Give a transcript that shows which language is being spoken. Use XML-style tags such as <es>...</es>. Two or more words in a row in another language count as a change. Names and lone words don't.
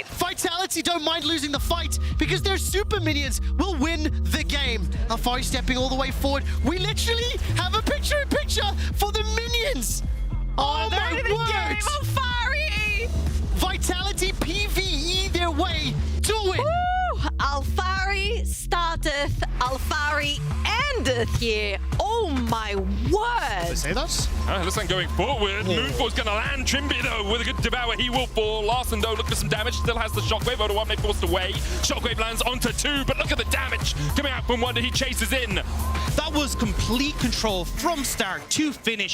<en>Vitality don't mind losing the fight because their super minions will win the game. Alphari stepping all the way forward. We literally have a picture-in-picture for the minions. Oh my word! Alphari! Vitality PvE their way to it. Alphari starteth, Alphari endeth here. Oh my word! Say that? Looks like going forward. Moonfall's gonna land. Trimby though with a good devour. He will fall. Larson though, look for some damage. Still has the shockwave. Over one, they forced away. Shockwave lands onto two, but look at the damage coming out from Wonder. He chases in. That was complete control from start to finish.</en>